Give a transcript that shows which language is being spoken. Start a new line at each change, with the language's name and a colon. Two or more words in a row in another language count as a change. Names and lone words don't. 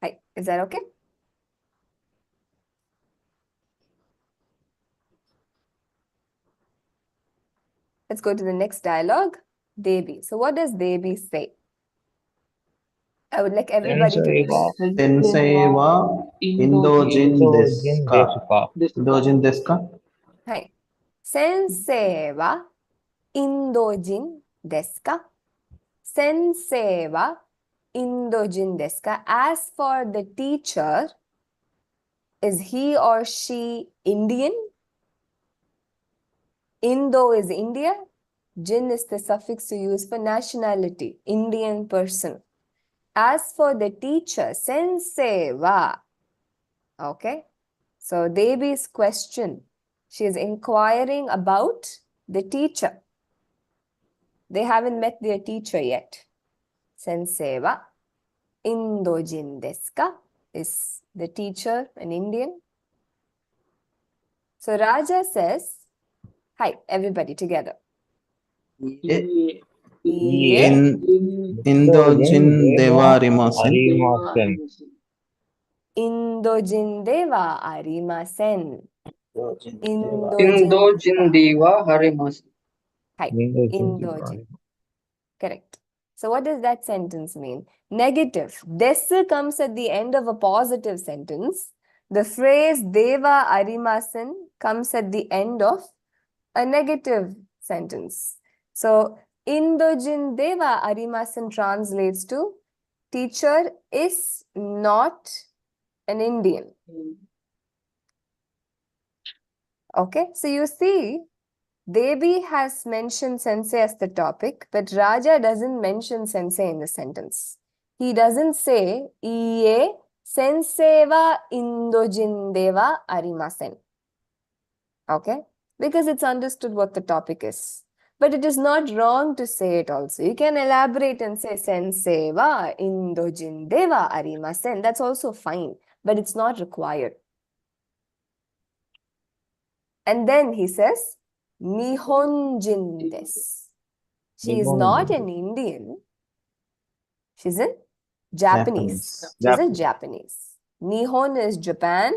English: Is that okay? Let's go to the next dialogue. Devi. So what does Devi say? I would like everybody to read.
Japanese: 先生は先生はインド人です Indojin ka? ですか? インド人ですか? Hi. 先生はインド人ですか? 先生はインド人ですか?
English: As for the teacher, is he or she Indian? Indo is India. Jin is the suffix to use for nationality, Indian person. As for the teacher,
Japanese: 先生は.
English: Okay. So Devi's question, she is inquiring about the teacher. They haven't met their teacher yet.
Japanese: 先生はインド人ですか?
English: Is the teacher an Indian? So Raja says, hi, everybody together.
Japanese: Iie Iie インド人ではありません. Arimasen. インド人ではありません. インド人ではありません. Hi, Indojin Indojin.
English: Correct. So what does that sentence mean? Negative. Desu comes at the end of a positive sentence. The phrase
Japanese: ではありません
English: comes at the end of a negative sentence. So
Japanese: インド人ではありません
English: translates to teacher is not an Indian. Okay, so you see, Devi has mentioned sensei as the topic, but Raja doesn't mention sensei in the sentence. He doesn't say,
Japanese: いいえ先生はインド人ではありません.
English: Okay, because it's understood what the topic is. But it is not wrong to say it also. You can elaborate and say
Japanese: 先生はインド人ではありません.
English: That's also fine, but it's not required. And then he says,
Japanese: 日本人です.
English: She is not an Indian. She's a Japanese. She's a Japanese. Nihon is Japan.